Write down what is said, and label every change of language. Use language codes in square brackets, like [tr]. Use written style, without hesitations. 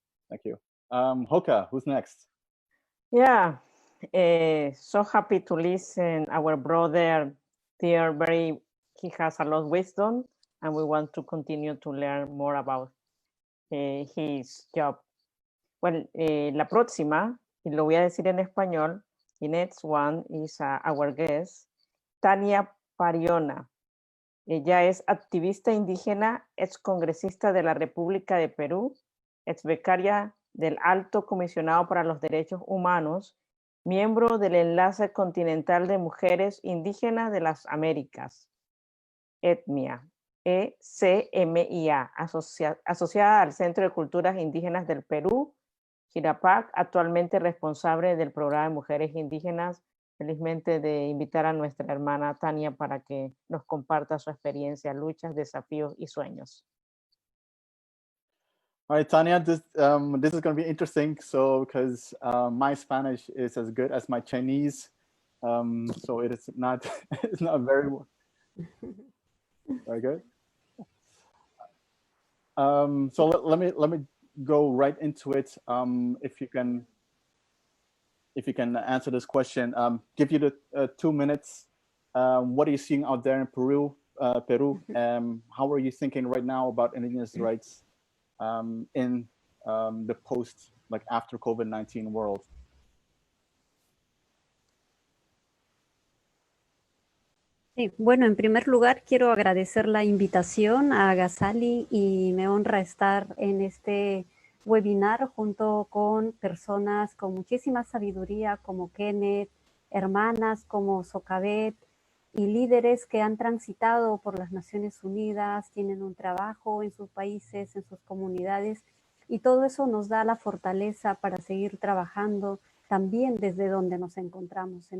[en] Thank you. Hoka, who's next? Yeah, so happy to listen. Our brother there, he has a lot of wisdom, and we want to continue to learn more about his job. Well, [es] la próxima, y lo voy a decir en español, [en] the next one is our guest, [es] Tania Pariona. Ella es activista indígena, ex congresista de la República de Perú, ex becaria del Alto Comisionado para los Derechos Humanos, miembro del Enlace Continental de Mujeres Indígenas de las Américas, ECMIA, ECMIA, asociada al Centro de Culturas Indígenas del Perú, Chirapac, actualmente responsable del programa de mujeres indígenas. Felizmente de invitar a nuestra hermana Tania para que nos comparta su experiencia, luchas, desafíos y sueños. [en] All right, Tanya, this is going to be interesting. So, because my Spanish is as good as my Chinese, so it is not it's not very very good. So let me go right into it. If you can answer this question, give you the 2 minutes. What are you seeing out there in Peru? How are you thinking right now about indigenous rights in the post, like after COVID-19 world? [es] Sí, bueno, en primer lugar quiero agradecer la invitación a Ghazali y me honra estar en este webinar junto con personas con muchísima sabiduría como Kenneth, hermanas como Socabet y líderes que han transitado por las Naciones Unidas, tienen un trabajo en sus países, en sus comunidades, y todo eso nos da la fortaleza para seguir trabajando también desde donde nos encontramos.